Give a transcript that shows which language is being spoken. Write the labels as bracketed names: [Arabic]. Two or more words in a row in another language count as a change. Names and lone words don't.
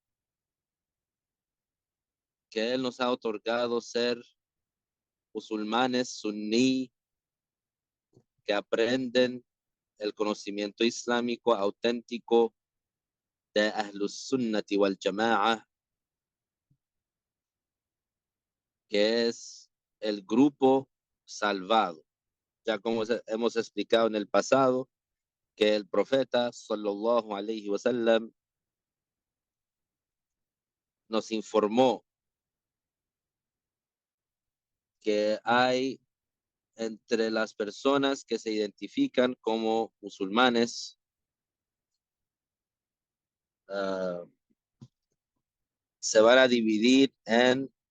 [Spanish] que Él nos ha otorgado ser musulmanes suní que aprenden el conocimiento islámico auténtico de [Arabic] أهل السنة والجماعة, [Spanish] que es el grupo salvado. Ya como hemos explicado en el pasado, que el profeta [Arabic] صلى الله عليه وسلم [Spanish] nos informó que hay entre las personas que se identifican como musulmanes, uh, se van a dividir en